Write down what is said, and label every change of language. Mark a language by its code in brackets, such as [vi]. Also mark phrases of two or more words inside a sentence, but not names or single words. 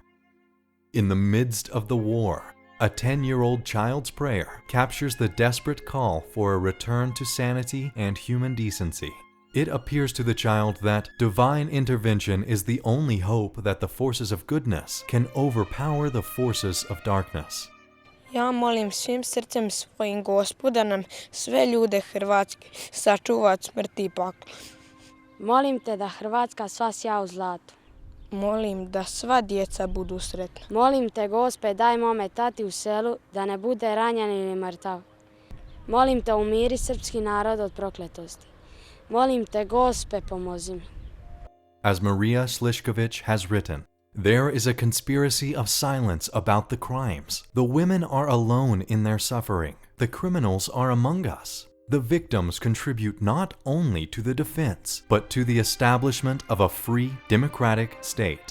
[en] In the midst of the war, a 10-year-old child's prayer captures the desperate call for a return to sanity and human decency. It appears to the child that divine intervention is the only hope that the forces of goodness can overpower the forces of darkness. [hr] Ja molim svim srcem svojim Gospoda nam sve ljude Hrvatske sačuva od smrti i pakla. Molim te da Hrvatska sva sja u zlatu. Molim da sva djeca budu sretna. Molim te, Gospe, daj mome tati u selu da ne bude ranjen ili mrtav. Molim te, umiri srpski narod od prokletosti. Molim te, Gospe, pomozi mi. [en] As Maria Slišković has written, there is a conspiracy of silence about the crimes. The women are alone in their suffering. The criminals are among us. The victims contribute not only to the defense, but to the establishment of a free, democratic state.